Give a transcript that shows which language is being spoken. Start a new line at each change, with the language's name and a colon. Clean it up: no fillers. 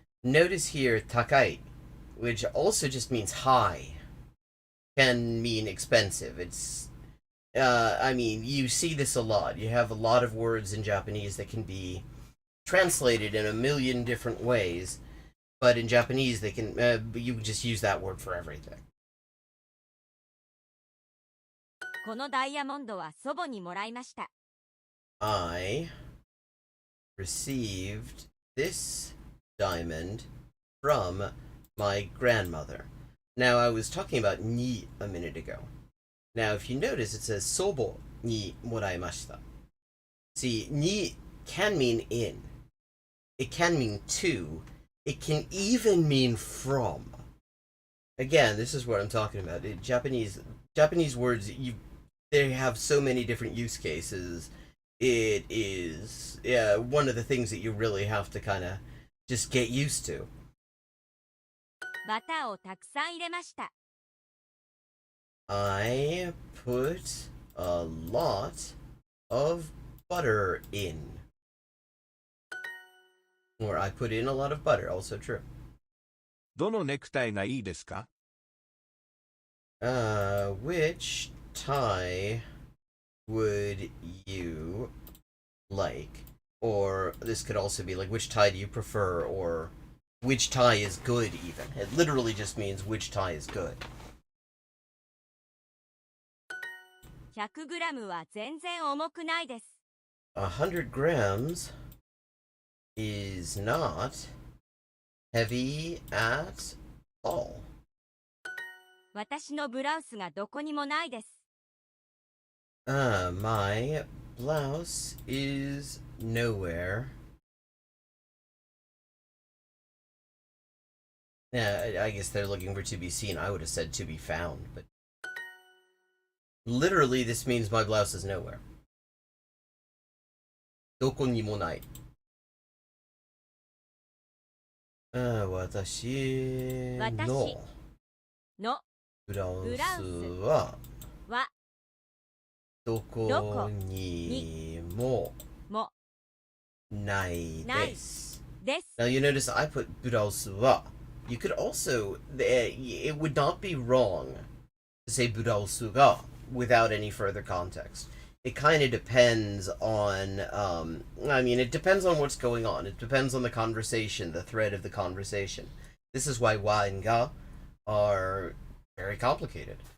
English: Notice here, takai, which also just means high, can mean expensive. It's, I mean, you see this a lot. You have a lot of words in Japanese that can be translated in a million different ways, but in Japanese they can, you can just use that word for everything.
Japanese: このダイヤモンドは祖母にもらいました。
English: I received this diamond from my grandmother. Now, I was talking about ni a minute ago. Now, if you notice, it says
Japanese: sobo ni moraimashita.
English: See, ni can mean in. It can mean to. It can even mean from. Again, this is what I'm talking about. Japanese words, they have so many different use cases. It is one of the things that you really have to kind of just get used to.
Japanese: バターをたくさん入れました。
English: I put a lot of butter in. Or I put in a lot of butter, also true.
Japanese: どのネクタイがいいですか？
English: Which tie would you like? Or this could also be like, which tie do you prefer? Or which tie is good, even. It literally just means which tie is good.
Japanese: 100グラムは全然重くないです。
English: 100 grams is not heavy at all.
Japanese: 私のブラウスがどこにもないです。
English: My blouse is nowhere. Yeah, I guess they're looking for to be seen. I would have said to be found, but literally this means my blouse is nowhere.
Japanese: どこにもない。私のブラウスはどこにもないです。
English: Now you notice I put ブラウスは You could also, it would not be wrong to say ブラウスが without any further context. It kind of depends on, I mean, it depends on what's going on. It depends on the conversation, the thread of the conversation. This is why wa and ga are very complicated.